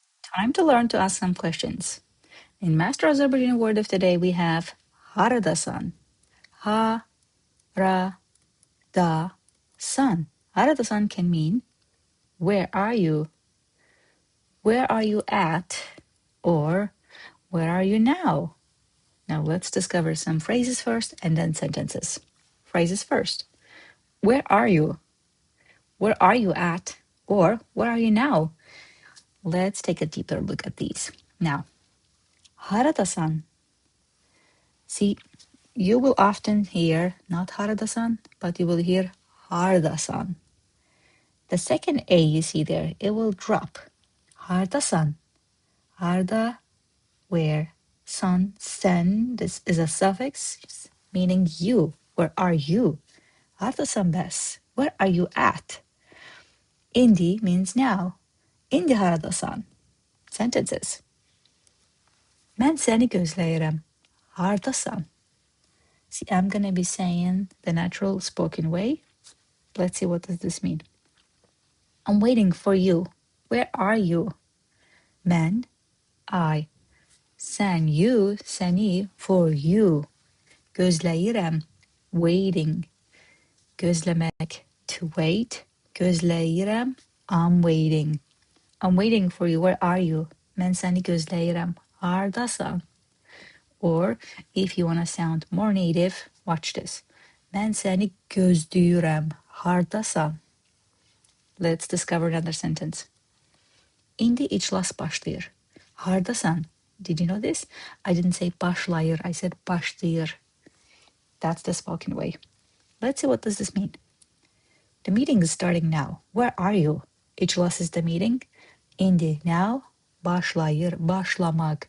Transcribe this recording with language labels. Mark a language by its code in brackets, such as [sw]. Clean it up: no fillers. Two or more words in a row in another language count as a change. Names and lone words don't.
[en] Time to learn to ask some questions. In Master Azerbaijani word of the day, we have Haradasan. Ha-ra-da-san. Haradasan can mean where are you? Where are you at? Or where are you now? Now let's discover some phrases first and then sentences. Phrases first. Where are you? Where are you at? Or where are you now? Let's take a deeper look at these. Now, Haradasan. See, you will often hear not Haradasan, but you will hear Haradasan. The second A you see there, it will drop. [az] Haradasan. Harda, [en] where? San, sen, this is a suffix meaning you. Where are you? [az] Haradasan bes. [en] Where are you at? İndi means now. [az] İndi haradasan. Sentences. Mən səni gözləyirəm. Hardasan? [en] See, I'm going to be saying the natural spoken way. Let's see, what does this mean? I'm waiting for you. Where are you? Mən, I. Sən, you, səni, for you. Gözləyirəm, waiting. Gözləmək, to wait. Gözləyirəm, I'm waiting. I'm waiting for you. Where are you? [az] Mən səni gözləyirəm. Hardasan? [en] Or if you want to sound more native, watch this. [az] Mən səni gözləyirəm. Hardasan? [en] Let's discover another sentence. [az] İndi iclas başlayır. Hardasan? [en] Did you know this? I didn't say başlayır, I said başlayır. That's the spoken way. Let's see, what does this mean? The meeting is starting now. Where are you? İclas is the meeting. İndi, now. [az] Başlayır, başlamak.